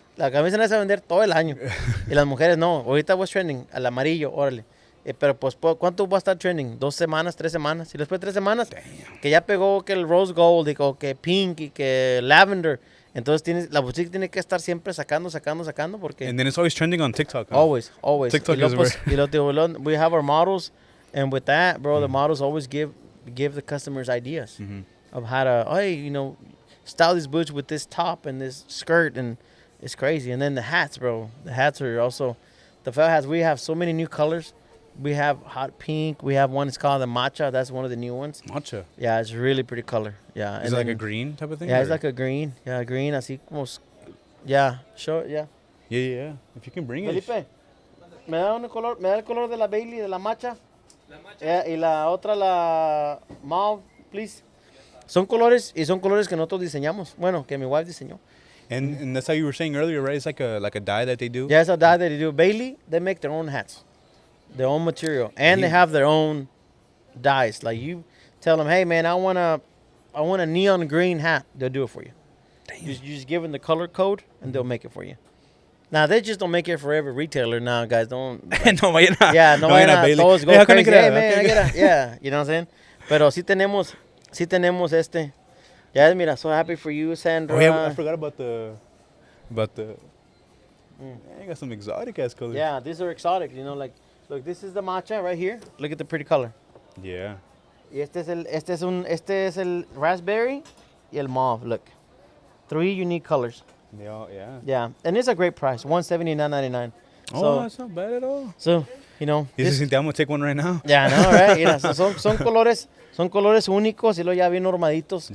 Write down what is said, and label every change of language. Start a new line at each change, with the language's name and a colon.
Spanish: La camisa negra se va a vender todo el año. Y las mujeres no. Ahorita
English: what's trending,
Spanish: al amarillo, órale. Pero pues, ¿cuánto va a estar trending? 2 semanas, 3 semanas. Y después de 3 semanas, que ya pegó que el rose gold, y que pink, y que lavender. Entonces la boutique tiene que estar siempre sacando, porque...
English: And then it's always trending on TikTok. Huh? Always. TikTok
Spanish: y
English: is where... Y we have our models, and with that, bro, the models always give the customers ideas of how to, style these boots with this top and this skirt, and it's crazy. And then the hats, bro. The hats are also... The felt hats, we have so many new colors. We have hot pink. We have one, it's called the matcha. That's one of the new ones. Matcha? Yeah, it's really pretty color. Yeah. Is it like a green type of thing? Yeah, it's like a green. Yeah, green,
Spanish: así como...
English: Yeah, show it, yeah. Yeah. If you can bring Felipe, it.
Spanish: me da el color de la Bailey, de la matcha. Y la otra, la mauve, please. Son colores que nosotros diseñamos. Bueno, que mi wife diseñó.
English: And that's how you were saying earlier, right? It's like a dye that they do? Yeah, it's a dye that they do. Bailey, they make their own hats. Their own material. And they have their own dyes. Like you tell them, hey man, I want a neon green hat. They'll do it for you. Damn. You just give them the color code and they'll make it for you. Now they just don't make it for every retailer now, guys. Don't.
Spanish: No vayan a. Yeah, no vayan a. Todos
English: go crazy. Hey man, yeah, you know what I'm saying?
Spanish: Pero sí tenemos este.
English: Yeah, mira, so happy for you, Sandra. Oh yeah, I forgot about the. I got some exotic ass colors. Yeah, these are exotic. Like, look, this is the matcha right here. Look at the pretty color. Yeah.
Spanish: Y este es el raspberry y el mauve.
English: Look, 3 unique colors. Yeah. Yeah, and it's a great price, $179.99. Oh, that's not bad at all. So, I'm gonna take one right now. Yeah, I know, right?
Spanish: Yeah, so son colores únicos y luego ya bien normaditos.